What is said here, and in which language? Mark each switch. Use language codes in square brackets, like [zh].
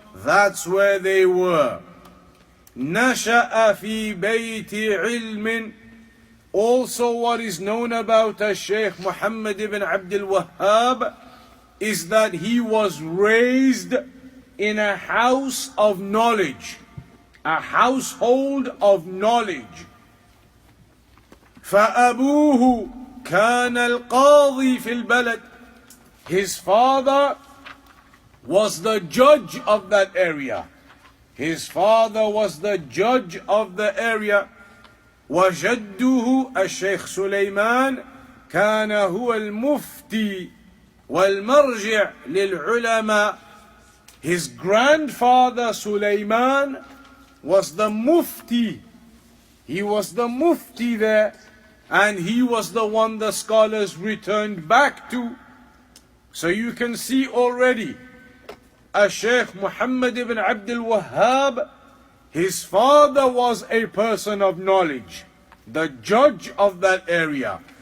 [en] That's where they were. [ar] نشأ في بيت علم. [en] Also what is known about Shaykh Mohammed ibn Abdul Wahhab is that he was raised in a house of knowledge, a household of knowledge. [ar] فأبوه كان القاضي في البلد. [en] His father was the judge of that area. His father was the judge of the area. [ar] وجده الشيخ سليمان كان هو المفتي والمرجع للعلماء. [en] His grandfather Sulaiman was the mufti. He was the mufti there, and he was the one the scholars returned back to. So you can see already, Shaykh Muhammad ibn Abdul Wahhab, his father was a person of knowledge, the judge of that area.